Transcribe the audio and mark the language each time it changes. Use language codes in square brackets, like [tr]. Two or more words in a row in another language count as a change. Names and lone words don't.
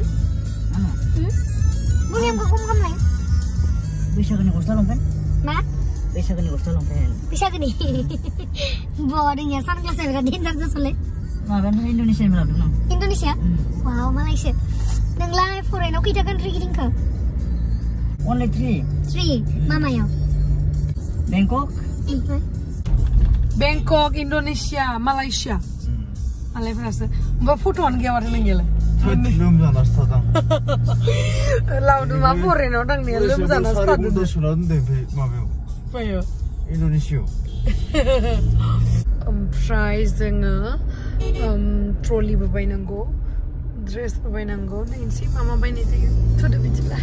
[brx] बुंनाया आंबो खम खालामलाय बैसागोनि गस्ला लंपेन्ट मा? बैसागोनि गस्ला लंपेन्ट बैसागोनि बरिंया सानग्लासआ बिराद डेन्जार जासोलै माबायानो इन्ड'नेसियानि लाबोदों आं। Indonesia? Wow, मालायसो। नोंलाय फरेनाव खैथा कान्ट्रि गिदिंखो? [en] Only 3. [brx] 3. मामायाव? Bangkok. Bangkok, Indonesia, Malaysia. मालायफोरासो ओमफ्राय फट'आनो गैया माथो नोंनियालाय? लोमजानासो थादों। लावदुमा फरेनाव थांनाया लोमजानासो थादों। सुना दोनदों ओमफ्राय माबायाव मायाव? इन्ड'नेसियाव। ओमफ्राय जोङो ट्रलिबो बायनांगौ ड्रेसबो बायनांगौ नायनोसै मा मा बायनाय जायो थुदो बिदिब्ला।